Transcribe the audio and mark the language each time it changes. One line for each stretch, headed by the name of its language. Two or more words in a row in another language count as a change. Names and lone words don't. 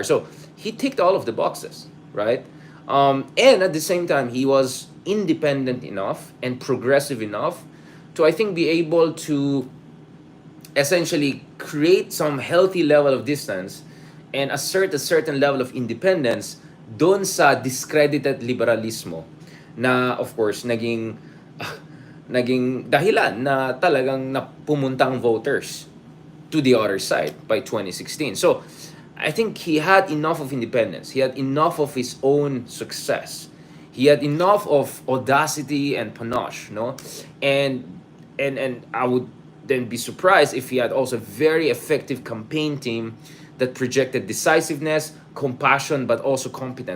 English: So he ticked all of the boxes, right? And at the same time, he was independent enough and progressive enough to, I think, be able to essentially create some healthy level of distance and assert a certain level of independence
Filipino: doon sa discredited liberalismo na,
English: of course,
Filipino: naging dahilan na talagang napumuntang voters
English: to the other side by 2016. So, I think he had enough of independence. He had enough of his own success. He had enough of audacity and panache, no? And I would then be surprised if he had also a very effective campaign team that projected decisiveness, compassion, but also competence.